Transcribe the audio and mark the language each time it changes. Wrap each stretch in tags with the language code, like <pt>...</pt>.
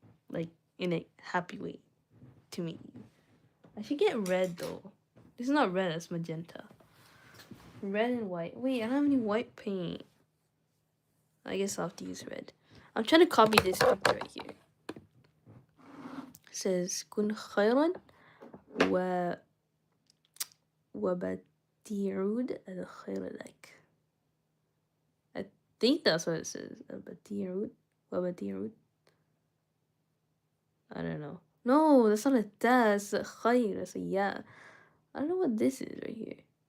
<en>Like, in a happy way to meet you. I should get red though. This is not red, it's magenta. Red and white. Wait, I don't have any white paint. I guess I'll have to use red. I'm trying to copy this picture right here. It says</en> <ar>كن خيرا وبتعود الخير لك.</ar> <en>I think that's what it says.</en> <ar>بتعود وبتعود.</ar> <en>I don't know. No, that's not a ta. It's a khayr. That's a ya. I don't know what this is right here.</en>